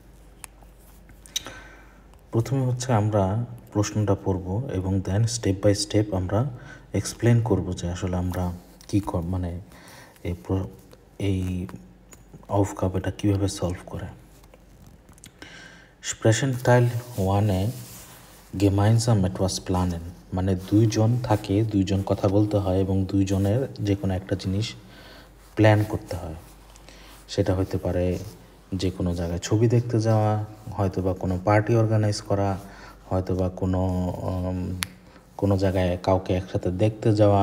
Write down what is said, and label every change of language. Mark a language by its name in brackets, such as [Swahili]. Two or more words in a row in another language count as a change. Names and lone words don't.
[Bangla] প্রথমে হচ্ছে আমরা প্রশ্নটা পড়ব এবং দেন [English] step by step [Bangla] আমরা এক্সপ্লেন করব যে আসলে আমরা কী মানে এই আউফকাপ এটা কীভাবে সলভ করে। [German] Sprechen Teil 1-এ gemeinsam etwas planen, [Bangla] মানে দুইজন থাকে, দুইজন কথা বলতে হয় এবং দুইজনের যে কোনো একটা জিনিস প্ল্যান করতে হয়। সেটা হতে পারে যে কোনো জায়গায় ছবি দেখতে যাওয়া, হয়তো বা কোনো [English] party organize [Bangla] করা, হয়তো বা কোনো জায়গায় কাউকে একসাথে দেখতে যাওয়া।